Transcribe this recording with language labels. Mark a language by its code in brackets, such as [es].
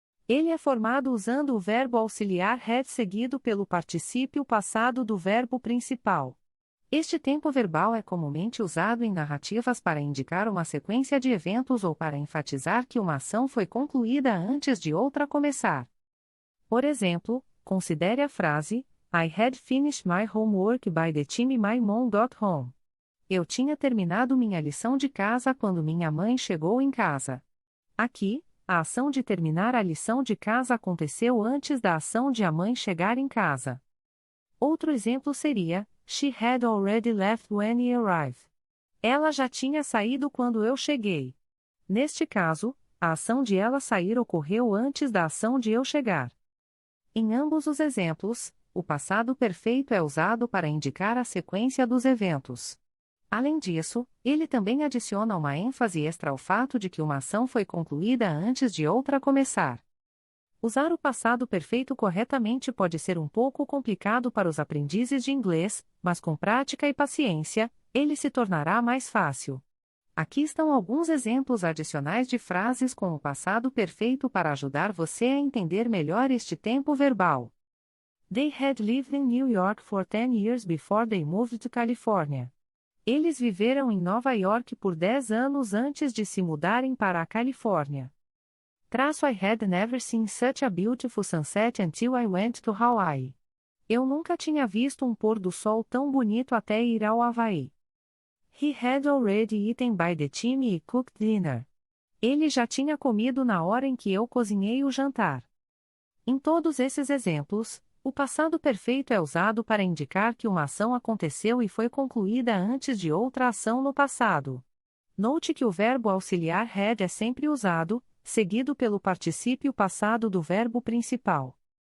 [pt] Ele é formado usando o verbo auxiliar had seguido pelo particípio passado do verbo principal. Este tempo verbal é comumente usado em narrativas para indicar uma sequência de eventos ou para enfatizar que uma ação foi concluída antes de outra começar. Por exemplo, considere a frase [en] I had finished my homework by the time my mom got home. [pt] Eu tinha terminado minha lição de casa quando minha mãe chegou em casa. Aqui, a ação de terminar a lição de casa aconteceu antes da ação de a mãe chegar em casa. Outro exemplo seria [en] She had already left when he arrived. [pt] Ela já tinha saído quando eu cheguei. Neste caso, a ação de ela sair ocorreu antes da ação de eu chegar. Em ambos os exemplos, o passado perfeito é usado para indicar a sequência dos eventos. Além disso, ele também adiciona uma ênfase extra ao fato de que uma ação foi concluída antes de outra começar. Usar o passado perfeito corretamente pode ser um pouco complicado para os aprendizes de inglês, mas com prática e paciência, ele se tornará mais fácil. Aqui estão alguns exemplos adicionais de frases com o passado perfeito para ajudar você a entender melhor este tempo verbal. [en] They had lived in New York for 10 years before they moved to California. [pt] Eles viveram em Nova York por 10 anos antes de se mudarem para a Califórnia. [en] I had never seen such a beautiful sunset until I went to Hawaii. [pt] Eu nunca tinha visto um pôr do sol tão bonito até ir ao Havaí. [en] He had already eaten by the time he cooked dinner. [pt] Ele já tinha comido na hora em que eu cozinhei o jantar. Em todos esses exemplos, o passado perfeito é usado para indicar que uma ação aconteceu e foi concluída antes de outra ação no passado. Note que o verbo auxiliar had é sempre usado, seguido pelo particípio passado do verbo principal.